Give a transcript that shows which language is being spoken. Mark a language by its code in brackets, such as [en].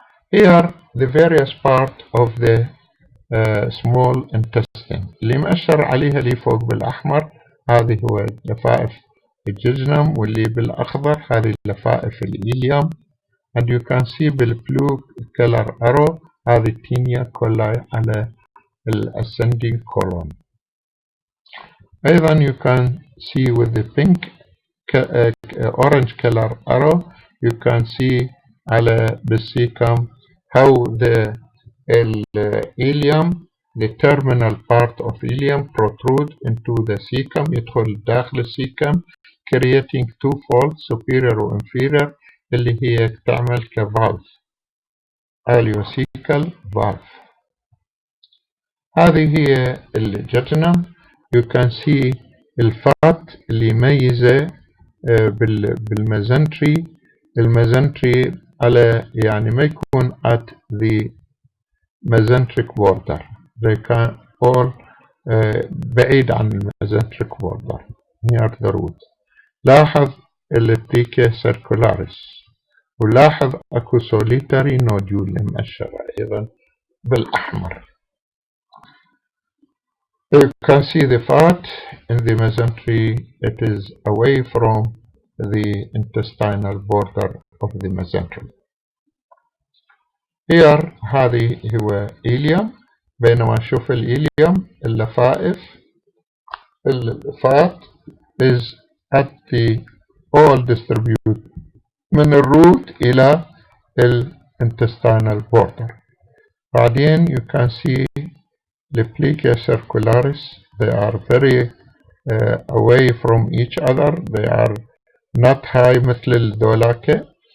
[en] Here the various part of the small intestine [ar] اللي مأشر عليها اللي فوق بالأحمر هذه هو لفائف الججنم، واللي بالأخضر هذه لفائف الإيليوم. [en] and you can see بالblue color arrow هذه tinea coli على ascending colon. أيضا you can see with the pink orange color arrow you can see على بالcecum how the ileum the terminal part of ileum protrude into the cecum، [ar] يدخل داخل الcecum [en] creating two folds superior و inferior اللي هي تعمل كvalve ileocecal valve. [ar] هذه هي الججنم. [en] you can see [ar] الفات اللي يميزه بالميزنتري، الميزنتري على يعني ما يكون [en] at the mesenteric border، [ar] they can all بعيد عن الميزنتريك border [en] near the root. [ar] لاحظ التيكا circularis، ولاحظ اكو solitary nodule مأشرة ايضا بالاحمر. [en] You can see the fat in the mesentery, it is away from the intestinal border of the mesentery. Here [ar] هذه هو [en] ileum [ar] بينما شوف الإيليوم اللفائف الفات [en] is at the all distribute [ar] من الروت إلى الintestinal border. [en] بعدين you can see the plica circularis, they are very away from each other, they are not high [ar] مثل الدولاكة.